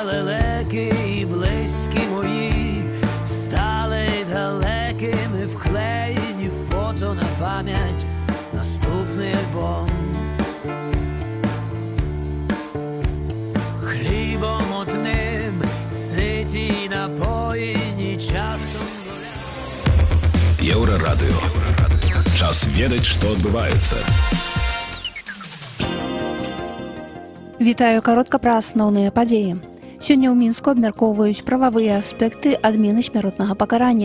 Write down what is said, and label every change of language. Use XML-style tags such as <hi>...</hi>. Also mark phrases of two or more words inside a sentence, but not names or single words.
<uk>лелеки і близькі мої, стали далекими, вклеєні фото на пам'ять, наступний альбом. Хлібом одним ситі й напоїні часом.</uk> <be>Еўрарадыё. Час ведаць, што адбываецца. Вітаю каротка пра асноўныя падзеі. Сёння ў Мінску абмяркоўваюць прававыя аспекты адмены смяротнага пакарання.</be>